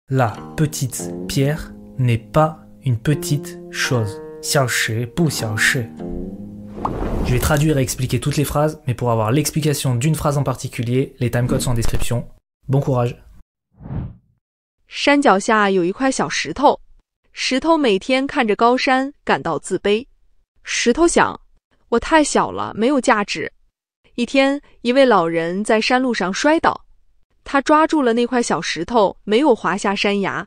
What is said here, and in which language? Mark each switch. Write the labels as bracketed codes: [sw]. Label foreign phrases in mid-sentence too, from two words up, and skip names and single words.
[fr] La petite pierre n'est pas une petite chose. [zh] 小事不小事. [fr] Je vais traduire et expliquer toutes les phrases, mais pour avoir l'explication d'une phrase en particulier, les timecodes sont en description. Bon courage. [zh] 山脚下有一块小石头，石头每天看着高山，感到自卑。石头想，我太小了，没有价值。一天，一位老人在山路上摔倒，他抓住了那块小石头，没有滑下山崖。